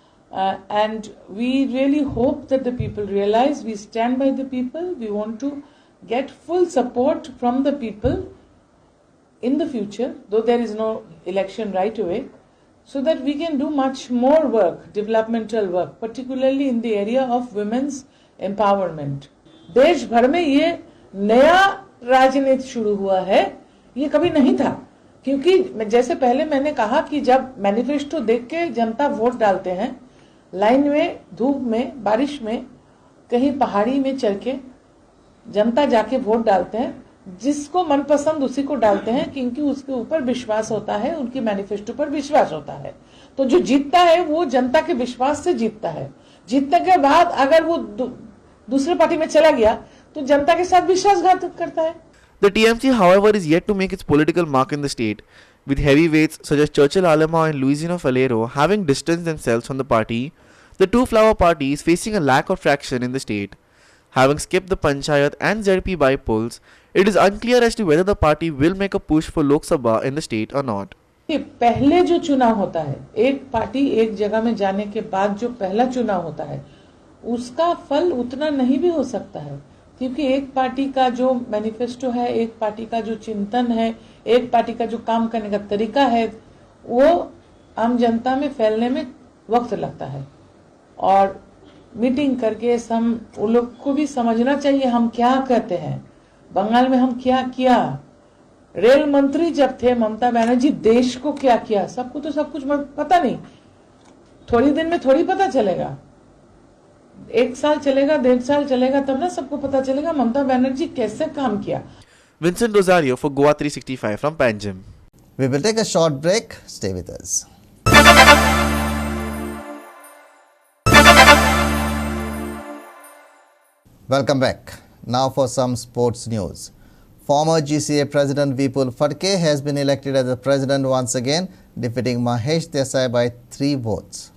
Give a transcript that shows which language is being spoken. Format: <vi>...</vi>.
<en>And we really hope that the people realize we stand by the people. We want to get full support from the people in the future, though there is no election right away, so that we can do much more work, developmental work, particularly in the area of women's empowerment.</en> <hi>देश भर में ये नया राजनीति शुरू हुआ है, ये कभी नहीं था, क्योंकि जैसे पहले मैंने कहा कि जब मैनिफेस्टो देख के जनता वोट डालते हैं, लाइन में, धूप में, बारिश में, कहीं पहाड़ी में चल के जनता जाके वोट डालते हैं, जिसको मनपसंद उसी को डालते हैं, क्योंकि उसके ऊपर विश्वास होता है, उनकी मैनिफेस्टो पर विश्वास होता है. तो जो जीतता है वो जनता के विश्वास से जीतता है. जीतने के बाद अगर वो दूसरे पार्टी में चला गया तो जनता के साथ विश्वासघात करता है.</hi> <en>The TMC, however, is yet to make its political mark in the state, with heavyweights such as Churchill Alama and Luisino Falero having distanced themselves from the party. The two flower parties facing a lack of traction in the state. Having skipped the Panchayat and ZP by polls, it is unclear as to whether the party will make a push for Lok Sabha in the state or not.</en> <hi>पहले जो चुनाव होता है, एक party एक जगह में जाने के बाद जो पहला चुनाव होता है, उसका फल उतना नहीं भी हो सकता है, क्योंकि एक पार्टी का जो मैनिफेस्टो है, एक पार्टी का जो चिंतन है, एक पार्टी का जो काम करने का तरीका है, वो आम जनता में फैलने में वक्त लगता है. और मीटिंग करके उन लोग को भी समझना चाहिए हम क्या कहते हैं. बंगाल में हम क्या किया, रेल मंत्री जब थे ममता बनर्जी, देश को क्या किया, सबको तो सब कुछ पता नहीं. थोड़ी दिन में थोड़ी पता चलेगा, 1 साल चलेगा, 1.5 साल चलेगा, तब ना सबको पता चलेगा ममता बनर्जी कैसे काम किया.</hi> <en>Vincent Rosario for GOA365 from Panjim. We will take a short break. Stay with us. Welcome back. Now for some sports news. Former GCA President Vipul Phadke has been elected as the president once again, defeating Mahesh Desai by 3 votes.</en>